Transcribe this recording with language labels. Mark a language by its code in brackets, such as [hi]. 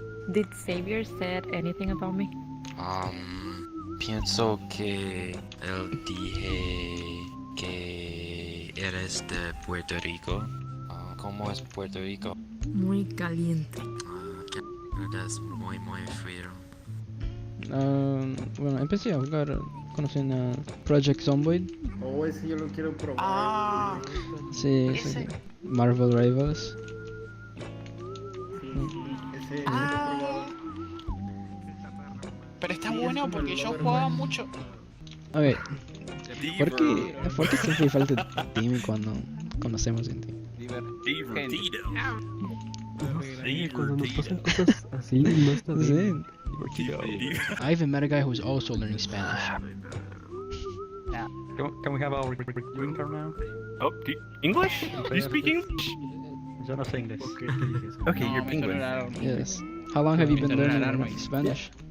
[en] Did Xavier said anything about me? [es] Pienso que él dije que eres de Puerto Rico. ¿Cómo es Puerto Rico? Muy caliente. Es muy frío. Bueno, empecé a jugar, conocen a Project Zomboid. Oh, ese yo lo quiero probar. Ah, Sí, ese. sí. Marvel Rivals. Ese Ah. Pero está bueno porque yo jugaba mucho. Ok, ¿por qué siempre falta Timmy cuando hacemos en Team? Sí, cuando nos pasan cosas así, no está bien. Sí. [en] I even met a guy who's also learning Spanish. Can we have our green card now? Oh, English? Do you speak English? [es] Yo no sé inglés. [en] Okay, you're penguin. Yes. How long have you been learning Spanish?